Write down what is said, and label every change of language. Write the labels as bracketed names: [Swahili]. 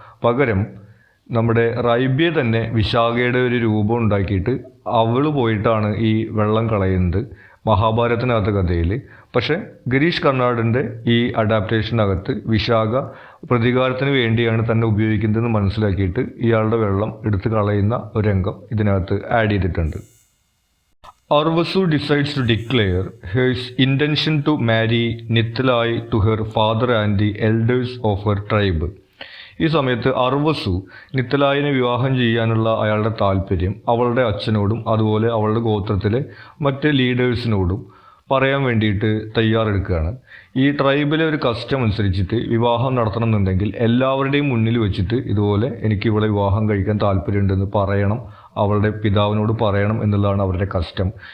[Malayalam] പകരം നമ്മുടെ റൈബ്യ തന്നെ വിശാഖയുടെ ഒരു രൂപം ഉണ്ടാക്കിയിട്ട് അവൾ പോയിട്ടാണ് ഈ വെള്ളം കളയുന്നത് മഹാഭാരതത്തിനകത്ത് കഥയിൽ. പക്ഷേ ഗിരീഷ് കർണാടിൻ്റെ ഈ അഡാപ്റ്റേഷനകത്ത് വിശാഖ പ്രതികാരത്തിന് വേണ്ടിയാണ് തന്നെ ഉപയോഗിക്കുന്നതെന്ന് മനസ്സിലാക്കിയിട്ട് ഇയാളുടെ വെള്ളം എടുത്ത് കളയുന്ന ഒരു രംഗം ഇതിനകത്ത് ആഡ് ചെയ്തിട്ടുണ്ട്. [English] Arvasu decides to declare his intention to marry Nithalai to her father and the elders of her tribe. [Malayalam] ഈ സമയത്ത് അർവസു നിത്തലായിനെ വിവാഹം ചെയ്യാനുള്ള അയാളുടെ താല്പര്യം അവളുടെ അച്ഛനോടും അതുപോലെ അവളുടെ ഗോത്രത്തിലെ മറ്റ് ലീഡേഴ്സിനോടും പറയാൻ വേണ്ടിയിട്ട് തയ്യാറെടുക്കുകയാണ്. ഈ ട്രൈബിലെ ഒരു കസ്റ്റം അനുസരിച്ചിട്ട് വിവാഹം നടത്തണമെന്നുണ്ടെങ്കിൽ എല്ലാവരുടെയും മുന്നിൽ വെച്ചിട്ട് ഇതുപോലെ എനിക്ക് ഇവളെ വിവാഹം കഴിക്കാൻ താല്പര്യമുണ്ടെന്ന് പറയണം, അവളുടെ പിതാവിനോട് പറയണം എന്നുള്ളതാണ് അവരുടെ കസ്റ്റം.